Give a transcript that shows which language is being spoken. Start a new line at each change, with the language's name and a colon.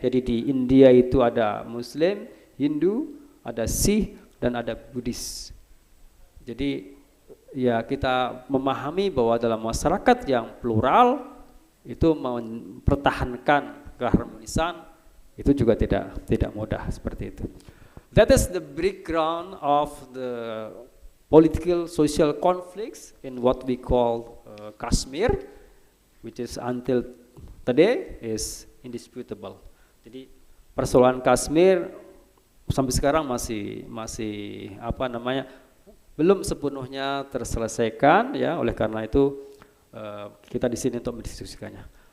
Indonesian: Jadi di India itu ada Muslim, Hindu, ada Sikh, dan ada Buddhis. Jadi ya kita memahami bahwa dalam masyarakat yang plural itu mempertahankan keharmonisan Itu juga tidak mudah seperti itu.
English: That is the background of the political social conflicts in what we call Kashmir, which is until today is indisputable.
Indonesian: Jadi persoalan Kashmir sampai sekarang masih apa namanya, belum sepenuhnya terselesaikan ya. Oleh karena itu kita di sini untuk mendiskusikannya.